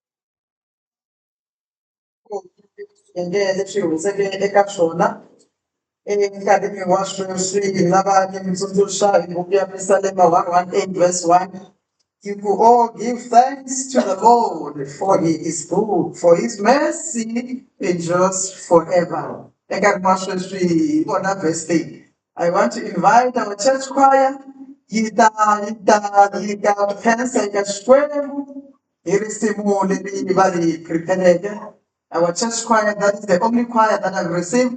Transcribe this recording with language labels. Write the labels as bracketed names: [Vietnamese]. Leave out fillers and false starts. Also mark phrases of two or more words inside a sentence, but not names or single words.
[Tsonga] hi ndlela leswi hi hundzeke eka swona Nkarhi wa sweswi hi lava ni mi tsundzuxa hi buku ya Psalm 118 verse 1. [English] You could all give thanks to the Lord, for he is good, for his mercy endures forever. [Tsonga] Nkarhi wa sweswi hi vona verse 3. [English] I want to invite our church choir. [Tsonga] Yi ta khensa eka Xikwembu hi risimu leri va ri prepared. [English] Our church choir, that is the only choir that I've received.